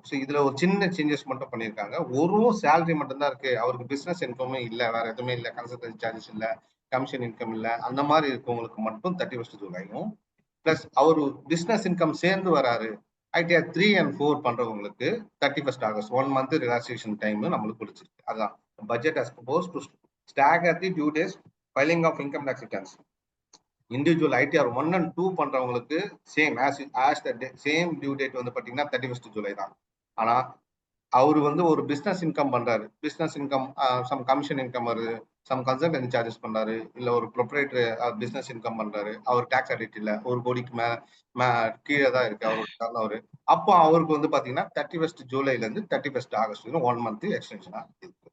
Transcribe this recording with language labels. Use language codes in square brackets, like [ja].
[ta] So இதுல ஒரு சின்ன சேஞ்சஸ் மட்டும் பண்ணியிருக்காங்க. ஒரு சேலரி மட்டும் தான் இருக்கு, அவருக்கு பிசினஸ் இன்கமே இல்லை, வேற எதுவுமே இல்லை, கன்சல்டன்சி சார்ஜஸ் இல்லை, கமிஷன் இன்கம் இல்லை, அந்த மாதிரி இருக்கவங்களுக்கு மட்டும் 31 ஜூலையும், பிளஸ் அவர் பிசினஸ் இன்கம் சேர்ந்து வராரு ஐடிஆர் 3 and 4 பண்றவங்களுக்கு 31 ஆகஸ்ட் 1 month ரிலாக்ஸேஷன் டைம் நம்மளுக்கு கொடுத்துருக்கு. அதான் budget [en] as proposed to stagger the due days filing of income tax returns. [ta] Individual ITR 1 and 2 பண்றவங்களுக்கு சேம் சேம் டியூ டேட் வந்து பாத்தீங்கன்னா 31 ஜூலை தான். ஆனா அவரு வந்து ஒரு பிசினஸ் இன்கம் பண்றாரு, business income some commission income வருது, சம் கன்சல்டன்சி சார்ஜஸ் பண்றாரு, இல்ல ஒரு ப்ரொப்ரைட்டரி பிசினஸ் இன்கம் பண்றாரு, அவர் டாக்ஸ் ஆடிட் இல்ல, 1 கோடிக்கு கீழே தான் இருக்கு அவரு அப்போ அவருக்கு வந்து பாத்தீங்கன்னா 31 ஜூலைல இருந்து 31 ஆகஸ்ட் 1 month எக்ஸ்டென்ஷனா இருக்கு.